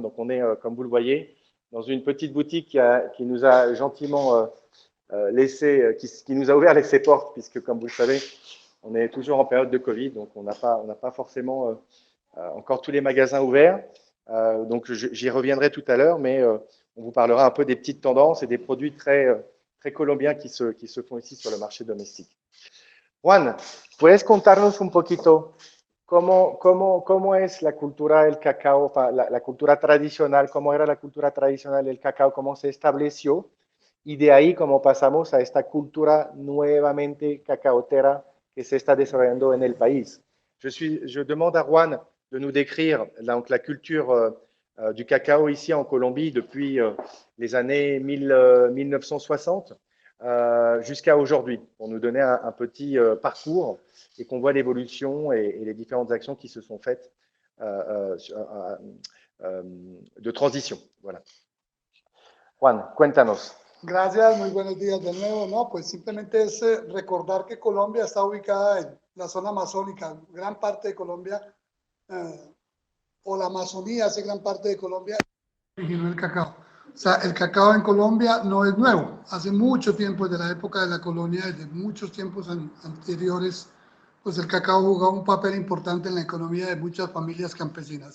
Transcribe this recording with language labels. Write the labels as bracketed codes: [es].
[fr] Donc, on est, comme vous le voyez, dans une petite boutique qui nous a gentiment qui nous a ouvert ses portes, puisque, comme vous le savez, on est toujours en période de Covid, donc on n'a pas forcément encore tous les magasins ouverts. Donc, j'y reviendrai tout à l'heure, mais on vous parlera un peu des petites tendances et des produits très colombiens qui se font ici sur le marché domestique. [es] Juan, ¿puedes contarnos un poquito cómo es la cultura del cacao, la cultura tradicional, cómo era la cultura tradicional del cacao, cómo se estableció y de ahí cómo pasamos a esta cultura nuevamente cacaotera que se está desarrollando en el país? [fr] Je demande à Juan de nous décrire donc, la culture du cacao ici en Colombie depuis les années 1960 jusqu'à aujourd'hui, pour nous donner un petit parcours et qu'on voit l'évolution et les différentes actions qui se sont faites de transition. Voilà. [es] Juan, cuéntanos. Gracias, muy buenos días de nuevo. No, pues simplemente es recordar que Colombia está ubicada en la zona amazónica. Gran parte de Colombia, o la Amazonía hace gran parte de Colombia, originó el cacao. O sea, el cacao en Colombia no es nuevo. Hace mucho tiempo, desde la época de la colonia, desde muchos tiempos anteriores, pues el cacao jugaba un papel importante en la economía de muchas familias campesinas.